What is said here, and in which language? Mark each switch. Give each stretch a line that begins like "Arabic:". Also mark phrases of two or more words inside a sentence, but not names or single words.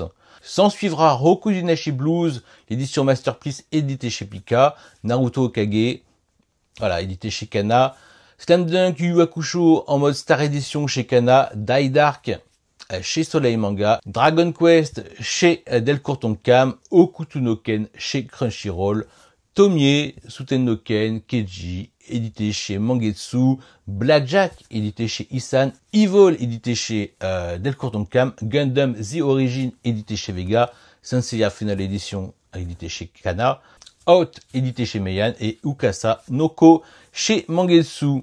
French: S'en suivra Rokujunashi Blues, l'édition Masterpiece édité chez Pika, Naruto Okage, voilà, édité chez Kana, Slam Dunk Yu Yu Hakusho en mode Star Edition chez Kana, Die Dark chez Soleil Manga, Dragon Quest chez Delcourt Tonkam, Okuto no Ken chez Crunchyroll, Tomie, Suten no Ken, Keiji, édité chez Mangetsu, Blackjack, édité chez Isan, Evil, édité chez Delcourt Tonkam, Gundam The Origin, édité chez Vega, Senseiya Final Edition édité chez Kana, Out édité chez Meian et Ukasa Noko chez Mangetsu.